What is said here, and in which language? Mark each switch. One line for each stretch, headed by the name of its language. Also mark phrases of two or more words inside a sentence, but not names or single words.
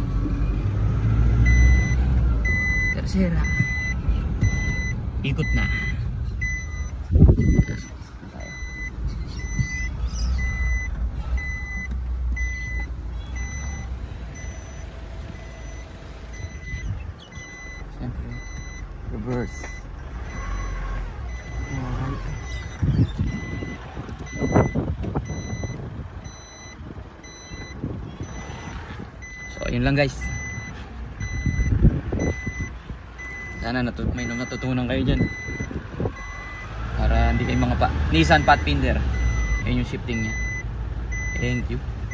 Filipino: Tercera. Ikot na. Siyempre, reverse. So yun lang guys. Sana may natutunan kayo dyan. Para hindi kayo mga Nissan Pathfinder. Ayun yung shifting nya.
English: Thank you.